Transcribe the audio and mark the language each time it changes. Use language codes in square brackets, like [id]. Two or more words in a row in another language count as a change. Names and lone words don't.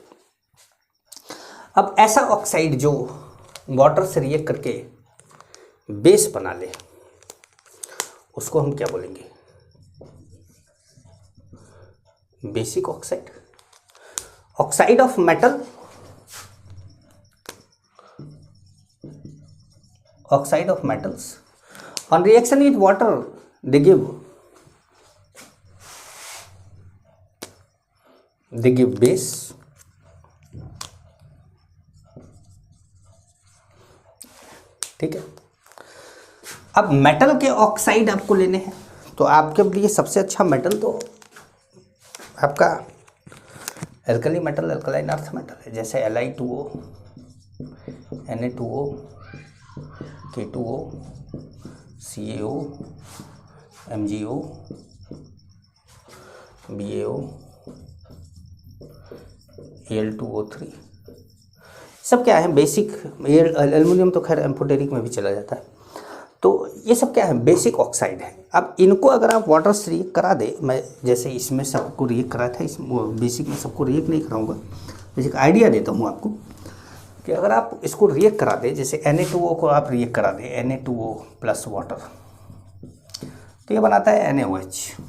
[hi] अब ऐसा ऑक्साइड जो वाटर से रिएक्ट करके बेस बना ले उसको हम क्या बोलेंगे? [en] basic oxide. oxide of metal, oxide of metals on reaction with water they give base। [hi] ठीक है। अब मेटल के ऑक्साइड आपको लेने हैं तो आपके लिए सबसे अच्छा मेटल तो आपका [en] alkali metal, alkaline earth metal [hi] है, जैसे Li2O, Na2O, K2O, CaO, MgO, BaO, Al2O3, सब क्या है? बेसिक। एल्युमिनियम तो खैर एम्फोटेरिक में भी चला जाता है। तो ये सब क्या है? [en] basic oxide [hi] है। अब इनको अगर आप वाटर से रिएक्ट करा दे, मैं जैसे इसमें सबको रिएक्ट करा था, इस बेसिक में सबको रिएक्ट नहीं कराऊंगा, जैसे एक आइडिया देता हूँ आपको कि अगर आप इसको रिएक्ट करा दे, जैसे Na2O को आप रिएक्ट करा दे, Na2O [en] plus water, [hi] तो ये बनाता है NaOH।